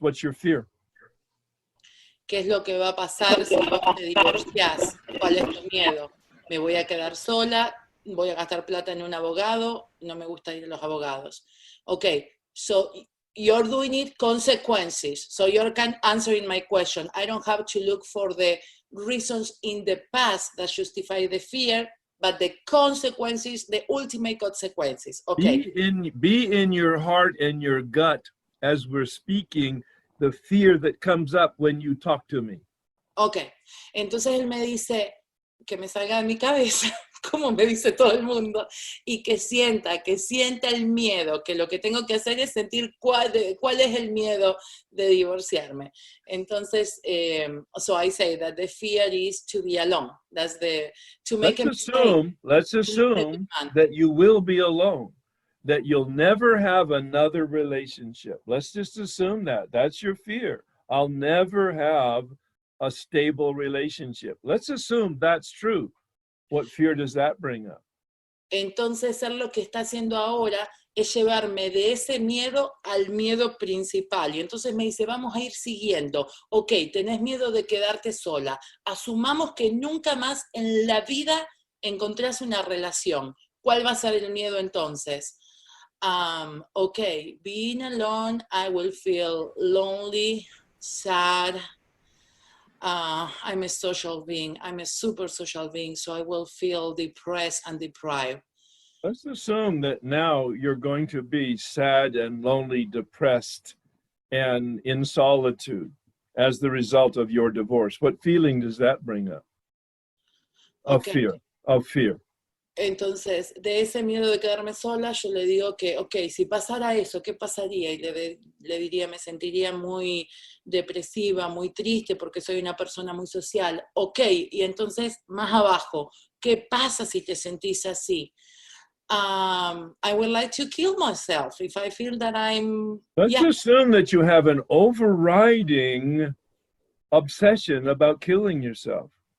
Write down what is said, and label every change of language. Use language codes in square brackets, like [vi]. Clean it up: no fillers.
[en] What's your fear? [es] ¿Qué es lo que va a pasar si vos te divorciás? ¿Cuál es tu miedo? ¿Me voy a quedar sola? ¿Voy a gastar plata en un abogado? No me gusta ir a los abogados. [en] Okay, so you're doing it consequences. So you're answering my question. I don't have to look for the reasons in the past that justify the fear, but the consequences, the ultimate consequences. Okay. Be in your heart and your gut as we're speaking the fear that comes up when you talk to me. Okay. [es] Entonces él me dice que me salga de mi cabeza, como me dice todo el mundo, y que sienta el miedo, que lo que tengo que hacer es sentir cuál es el miedo de divorciarme. [en] Entonces, so I say that the fear is to be alone. That's let's assume that you will be alone, that you'll never have another relationship. Let's just assume that. That's your fear. I'll never have a stable relationship. Let's assume that's true. What fear does that bring up? [es] Entonces, él lo que está haciendo ahora es llevarme de ese miedo al miedo principal. Y entonces me dice, vamos a ir siguiendo. Ok, tenés miedo de quedarte sola. Asumamos que nunca más en la vida encontrás una relación. ¿Cuál va a ser el miedo entonces? [en] Ok, being alone, I will feel lonely, sad. I'm a social being. I'm a super social being, so I will feel depressed and deprived. Let's assume that now you're going to be sad and lonely, depressed, and in solitude as the result of your divorce. What feeling does that bring up? Of fear. [es] Entonces, de ese miedo de quedarme sola, yo le digo que, ok, si pasara eso, ¿qué pasaría? Y le diría, me sentiría muy depresiva, muy triste, porque soy una persona muy social. Ok, y entonces, más abajo, ¿qué pasa si te sentís así? [en] I would like to kill myself if I feel that I'm... Let's assume that you have an overriding obsession about killing yourself.